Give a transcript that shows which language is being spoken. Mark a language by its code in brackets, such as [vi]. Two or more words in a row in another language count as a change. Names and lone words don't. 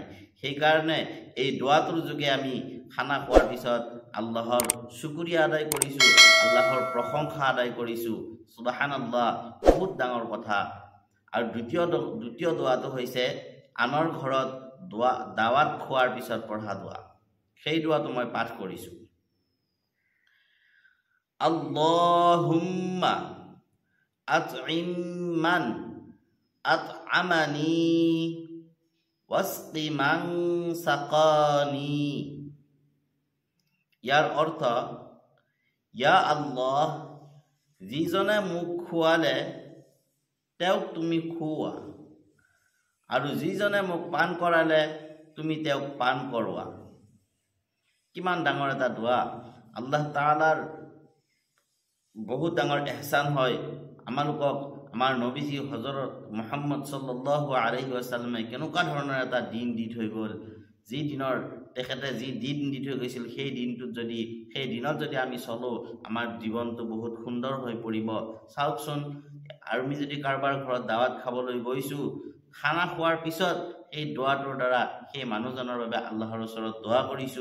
[as] সেইকাৰণে এই দোৱাটোৰ যোগে আমি খানা খোৱাৰ পিছত আল্লাহৰ শুকৰিয়া আদায় কৰিছোঁ, আল্লাহৰ প্ৰশংসা আদায় কৰিছোঁ। সুবহানাল্লাহ, বহুত ডাঙৰ কথা। আৰু দ্বিতীয় দোৱাটো হৈছে আনৰ ঘৰত দাৱাত খোৱাৰ পিছত পঢ়া দোৱা। সেই দোৱাটো মই পাঠ কৰিছোঁ। [ar] اللهم أطعم من أطعمني واسق من سقاني. [as] ইয়াৰ অৰ্থ, [ar] يا الله, [as] যিজনে মোক খুৱালে তেওঁক তুমি খুওৱা, আৰু যিজনে মোক পান কৰালে তুমি তেওঁক পান কৰোৱা। কিমান ডাঙৰ এটা দোৱা! আল্লাহ তাআলাৰ বহুত ডাঙৰ এহছান হয় আমালোকক। আমাৰ নবীজী হজৰত মুহাম্মদ [ar] صلى الله عليه وسلم [as] কেনেকুৱা ধৰণৰ এটা দিন দি থৈ গ'ল। যি দিনৰ তেখেতে যি দিন দি থৈ গৈছিল, সেই দিনত যদি আমি চলোঁ, আমাৰ জীৱনটো বহুত সুন্দৰ হৈ পৰিব। চাওকচোন, আমি যদি কাৰোবাৰ ঘৰত দাৱাত খাবলৈ গৈছোঁ, খানা খোৱাৰ পিছত এই দোৱাটোৰ দ্বাৰা সেই মানুহজনৰ বাবে আল্লাহৰ ওচৰত দোৱা কৰিছোঁ।